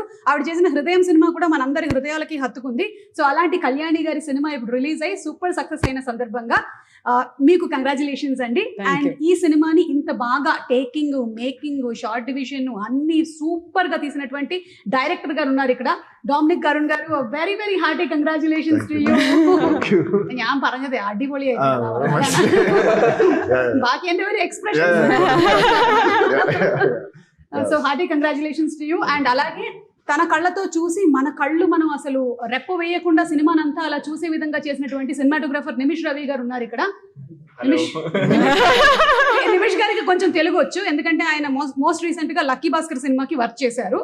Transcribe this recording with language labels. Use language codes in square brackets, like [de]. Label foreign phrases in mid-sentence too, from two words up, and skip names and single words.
[te] ఆవిడ చేసిన హృదయం సినిమా కూడా మనందరి హృదయాలకి హత్తుకుంది. సో అలాంటి కళ్యాణి గారి సినిమా ఇప్పుడు రిలీజ్ అయ్యి సూపర్ సక్సెస్ అయిన సందర్భంగా మీకు కంగ్రాచులేషన్స్ అండి. అండ్ ఈ సినిమాని ఇంత బాగా టేకింగ్, మేకింగ్, [en] shot division [te] అన్ని సూపర్ గా తీసినటువంటి డైరెక్టర్ గారు ఉన్నారు ఇక్కడ, ഡോമിനിക് കരുൺ garu. [en] Very very hearty congratulations to you. [ml] ഞാൻ പറഞ്ഞത് അടിപൊളിയായിരുന്നു. ബാക്കി എൻ്റെ ഒരു എക്സ്പ്രഷൻ. [en] So hearty congratulations to you. [te] అండ్ అలాగే తన కళ్ళతో చూసి మన కళ్ళు మనం అసలు రెప్ప వేయకుండా సినిమానంతా అలా చూసే విధంగా చేసినటువంటి సినిమాటోగ్రాఫర్ నిమిష్ రవి గారు ఉన్నారు ఇక్కడ. నిమిష్ గారికి కొంచెం తెలుగు వచ్చు, ఎందుకంటే ఆయన [en] most recent [te] గా లక్కీ భాస్కర్ సినిమాకి వర్క్ చేశారు.